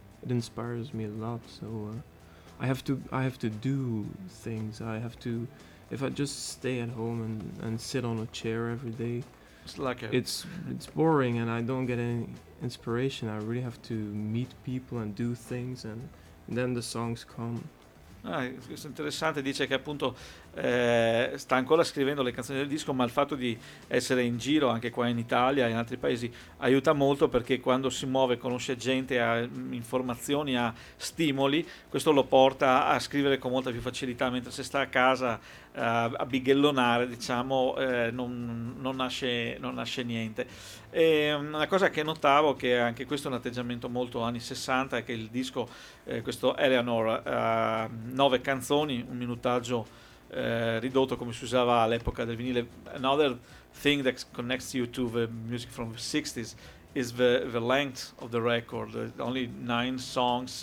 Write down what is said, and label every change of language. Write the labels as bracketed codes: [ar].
[en] it inspires me a lot. So I have to do things. I have to, if I just stay at home and sit on a chair every day, it's boring and I don't get any inspiration. I really have to meet people and do things, and then the songs come. [it] Ah, interessante, dice che appunto sta ancora scrivendo le canzoni del disco, ma il fatto di essere in giro anche qua in Italia e in altri paesi aiuta molto, perché quando si muove, conosce gente, ha informazioni, ha stimoli, questo lo porta a scrivere con molta più facilità, mentre se sta a casa a bighellonare, diciamo, non nasce niente. E una cosa che notavo, che anche questo è un atteggiamento molto anni 60, è che il disco, questo Eleanor, nove canzoni, un minutaggio ridotto come si usava all'epoca del vinile. [en] Another thing that connects you to the music from the 60s is the length of the record, only 9 songs.